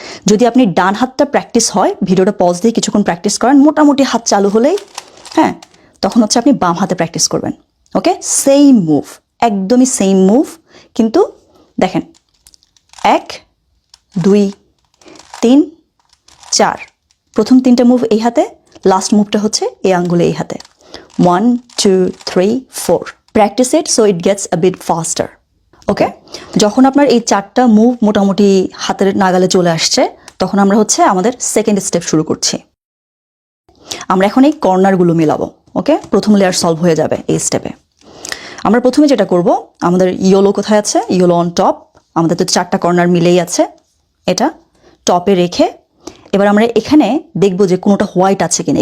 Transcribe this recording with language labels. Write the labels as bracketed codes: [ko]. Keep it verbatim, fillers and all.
[bn] যদি আপনি ডান হাতটা প্র্যাকটিস হয়, ভিডিওটা পজ দিয়ে কিছুক্ষণ প্র্যাকটিস করেন, মোটামুটি হাত চালু হলেই, হ্যাঁ, তখন হচ্ছে আপনি বাম হাতে প্র্যাকটিস করবেন। ওকে, সেম মুভ, একদমই সেম মুভ, কিন্তু দেখেন এক, দুই, তিন, চার। প্রথম তিনটা মুভ এই হাতে, লাস্ট মুভটা হচ্ছে এই আঙ্গুলে এই হাতে। [en] One, two, three, four. Practice it so it gets a bit faster. Okay? [bn] যখন আপনার এই চারটা মুভ মোটামুটি হাতের নাগালে চলে আসছে, তখন আমরা হচ্ছে আমাদের সেকেন্ড স্টেপ শুরু করছি। আমরা এখন এই কর্নারগুলো মেলাবো। ওকে, প্রথম লেয়ার সলভ হয়ে যাবে এই স্টেপে। আমরা প্রথমে যেটা করব, আমাদের ইয়েলো কোথায় আছে? ইয়েলো অন টপ, আমাদের তো চারটা কর্নার মিলেই আছে, এটা টপে রেখে এবার আমরা এখানে দেখব যে কোনোটা হোয়াইট আছে কিনা।